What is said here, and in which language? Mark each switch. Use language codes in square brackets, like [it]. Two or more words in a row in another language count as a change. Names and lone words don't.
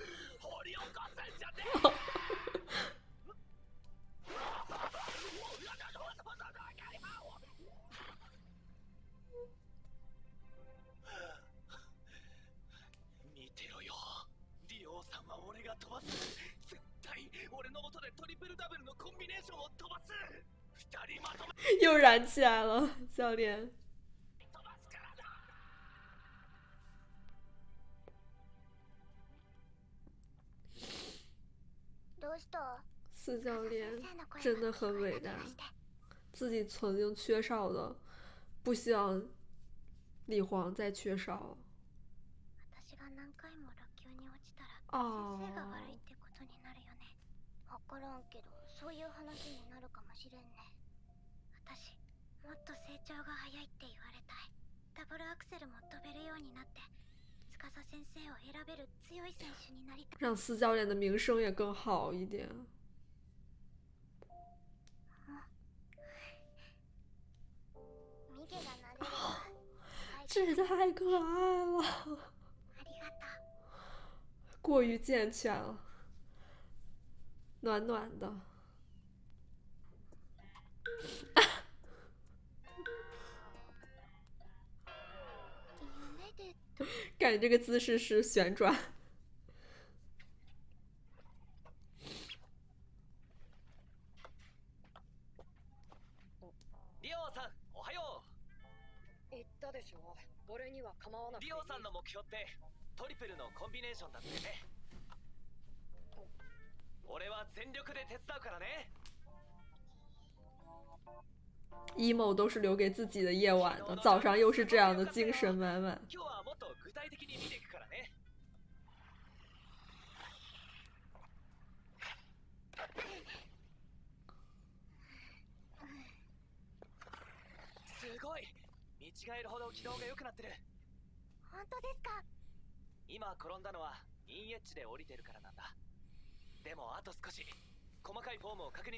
[ja] 掘り起こすんじゃねえ。見てろよ、リオさんは俺が飛ばす。絶対俺の元でトリプルダブルのコンビネーションを飛ばす。 [zh] 又燃起来了，教练。 [ja] どうした？ [zh] 四教练真的很伟大，自己曾经缺少的，不希望李黄再缺少了。 [ja] 私が何回も落級に落ちたら [zh] 哦 [ja] 先生が悪いってことになるよね。わからんけど、そういう話になるかもしれんね。私、もっと成長が早いって言われたい。ダブルアクセルも飛べるようになって、司先生を選べる強い選手になりたい。 [zh] 让四教练的名声也更好一点。 [ja] ミゲが撫でるわ。 [zh] 这也太可爱了， [ja] ありがとう。 [zh] 过于健全了，暖暖的。 [ja] 夢で [zh] 感觉这个姿势是旋转。 [ja] リオさん、おはよ言ったでしょ。俺には構わなう。くていい。リオさんの目標ってトリプルのコンビネーションだってね。俺は全力で手伝うからね。 [zh] emo 都是留给自己的夜晚的，早上又是这样的精神满满。 [ja] 今日はもっと具体的に見ていくからね。すごい。見違えるほど軌道が良くなってる。本当ですか？今転んだのはインエッジで降りてるからなんだ。でもあと少し細かいフォームを確認して